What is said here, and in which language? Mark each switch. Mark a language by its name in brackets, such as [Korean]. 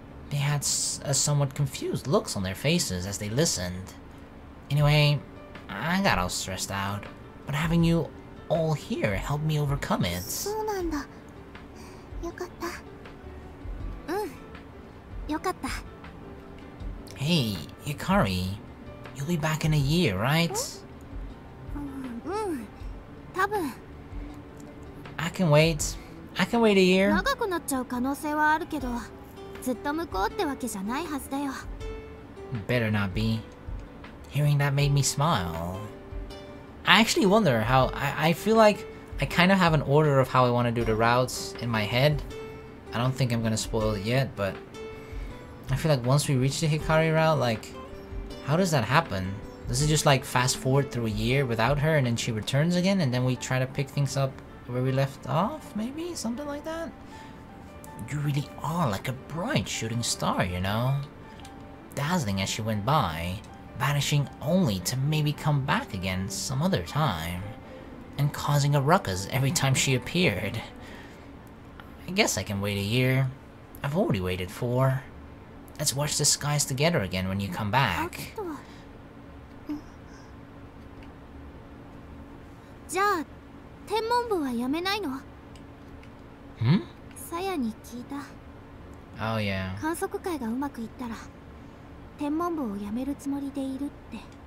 [English] They had somewhat confused looks on their faces as they listened. Anyway, I got all stressed out, but having you all here helped me overcome it. [Japanese] そうなんだよかったよかった [English] Hey, Hikari, you'll be back in a year, right? [Japanese] 多分 [English] I can wait. I can wait a year. [Japanese] 長くなっちゃう可能性はあるけどずっと向こうってわけじゃないはずだよ [English] Better not be. Hearing that made me smile. I actually wonder how... I feel like I kind of have an order of how I want to do the routes in my head. I don't think I'm gonna spoil it yet, but... I feel like once we reach the Hikari route, like... How does that happen? Does it just like fast forward through a year without her and then she returns again and then we try to pick things up where we left off? Maybe? Something like that? You really are like a bright shooting star, you know? Dazzling as she went by, vanishing only to maybe come back again some other time, and causing a ruckus every time she appeared. I guess I can wait a year. I've already waited 4. Let's watch the skies together again when you come back. [Japanese] じゃあ天文部はやめないの？ Hmm? さやに聞いた。 [English] Oh yeah. [Japanese] 観測会がうまくいったら天文部をやめるつもりでいるって。